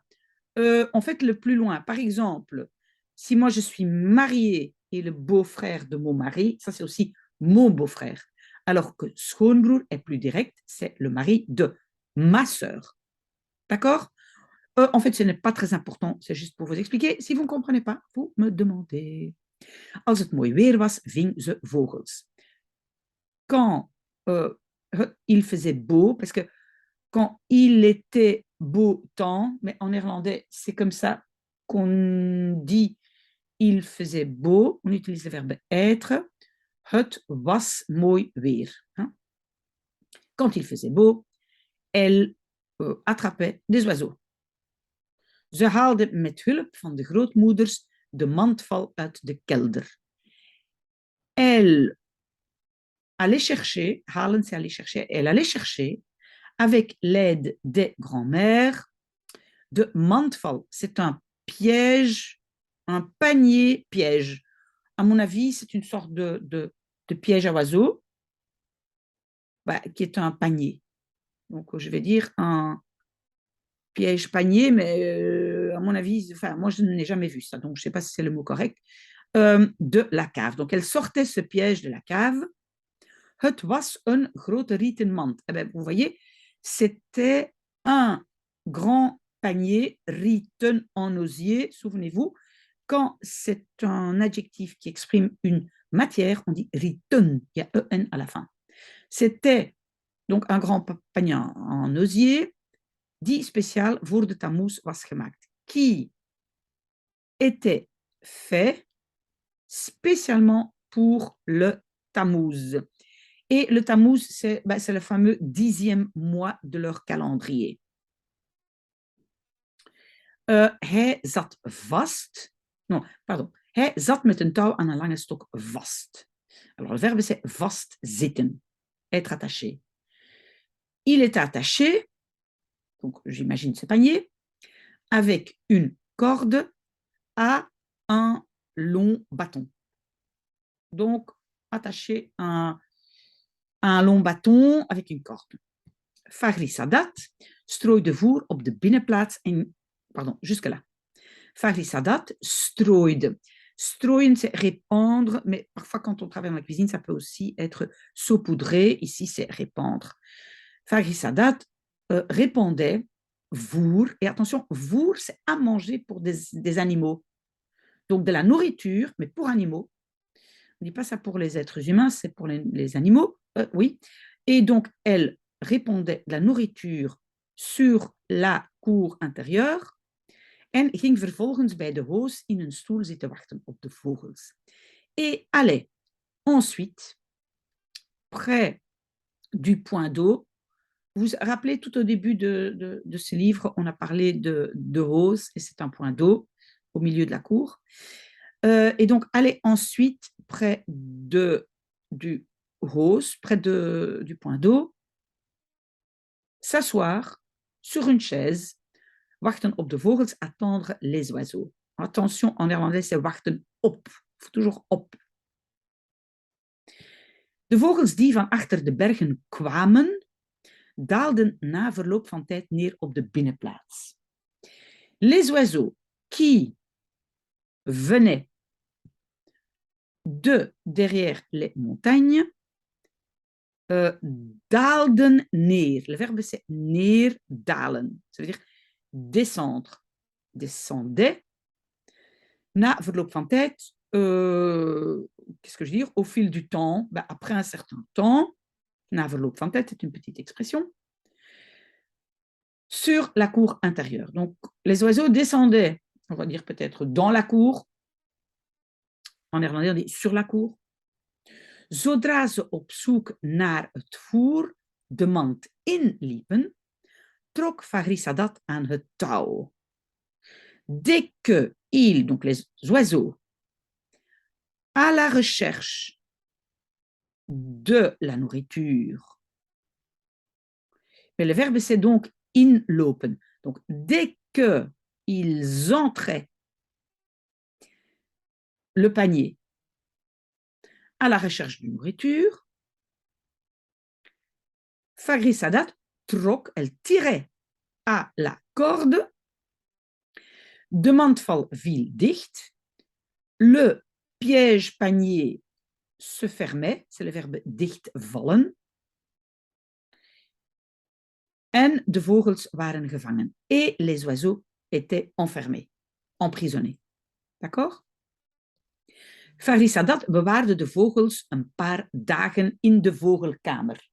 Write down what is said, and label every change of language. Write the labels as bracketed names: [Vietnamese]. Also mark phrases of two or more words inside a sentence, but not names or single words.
[French] En fait, le plus loin, par exemple, si moi je suis mariée et le beau-frère de mon mari, ça c'est aussi mon beau-frère. Alors que schoonbroer est plus direct, c'est le mari de ma sœur. D'accord? En fait, ce n'est pas très important, c'est juste pour vous expliquer. Si vous ne comprenez pas, vous me demandez. [Dutch] Als het mooi weer was, ving ze vogels. [French] Quand il faisait beau, parce que quand il était beau temps, mais en néerlandais, c'est comme ça qu'on dit il faisait beau, on utilise le verbe être, [Dutch] het was mooi weer. [French] Hein? Quand il faisait beau, elle attrapait des oiseaux. [Dutch] Ze haalde met hulp van de grootmoeders de mandval uit de kelder. [French] Elle allait chercher, halen, c'est aller chercher, elle allait chercher avec l'aide des grands-mères de mandval. C'est un piège, un panier piège. À mon avis, c'est une sorte de piège à oiseaux, bah, qui est un panier. Donc, je vais dire un piège panier, mais à mon avis, enfin, moi, je n'ai jamais vu ça, donc je ne sais pas si c'est le mot correct, de la cave. Donc, elle sortait ce piège de la cave. [Dutch] Het was een grote rieten mand. [French] Eh bien, vous voyez, c'était un grand panier, rieten en osier, souvenez-vous, quand c'est un adjectif qui exprime une matière, on dit rieten, il y a en à la fin. C'était donc un grand panier en osier, [Dutch] die speciaal voor de tamoes was gemaakt, [French] qui était fait spécialement pour le tamouz. Et le tamouz, c'est le fameux 10e mois de leur calendrier. [Dutch] Hij zat vast. [French] Non, pardon. [Dutch] Hij zat met een touw aan een lange stok vast. [French] Alors, le verbe, c'est vastzitten, être attaché. Il est attaché, donc j'imagine ce panier, avec une corde à un long bâton. Donc, attaché à un long bâton avec une corde. [Dutch] Fagri Sadat strooide voer op de binnenplaats en... [French] Pardon, jusque-là. [Dutch] Fagri Sadat strooide. [French] Strooien, c'est répandre, mais parfois quand on travaille dans la cuisine, ça peut aussi être saupoudrer. Ici, c'est répandre. Fagri Sadat répandait voer. Et attention, voer, c'est à manger pour des animaux. Donc de la nourriture, mais pour animaux. On ne dit pas ça pour les êtres humains, c'est pour les animaux, oui. Et donc, elle répandait de la nourriture sur la cour intérieure [Dutch] en ging vervolgens bij de hoos in een stoel zitten wachten op de vogels. [French] Et allait ensuite près du point d'eau. Vous vous rappelez, tout au début de ce livre, on a parlé de hoos, et c'est un point d'eau au milieu de la cour. Et donc, allait ensuite près du hoos, près du point d'eau, s'asseoir sur une chaise, [Dutch] wachten op de vogels, [French] attendre les oiseaux. Attention, en néerlandais, c'est [Dutch] wachten op. [French] Il faut toujours op. [Dutch] De vogels die van achter de bergen kwamen, daalden na verloop van tijd neer op de binnenplaats. [French] Les oiseaux qui venaient de derrière les montagnes [Dutch] daalden neer. [French] Le verbe c'est neerdalen. Ça veut dire descendre. Descendait. [Dutch] Na verloop van tijd, [French] qu'est-ce que je veux dire? Au fil du temps, après un certain temps, [Dutch] na verloop van tijd, [French] c'est une petite expression, sur la cour intérieure. Donc, les oiseaux descendaient, on va dire peut-être dans la cour. En néerlandais, on dit sur la cour. [Dutch] Zodra ze op zoek naar het voer de mand inliepen, trok Fagri Sadat aan het touw. [French] Dès que ils, donc les oiseaux, à la recherche de la nourriture, mais le verbe c'est donc inlopen. Donc dès que ils entraient le panier à la recherche de nourriture, Fagri Sadat trok, elle tirait à la corde, [Dutch] de mandval viel dicht, [French] le piège panier se fermait, c'est le verbe dichtvallen, [Dutch] en de vogels waren gevangen. [French] Et les oiseaux étaient enfermés, emprisonnés. D'accord? [Dutch] Fagri Sadat bewaarde de vogels een paar dagen in de vogelkamer.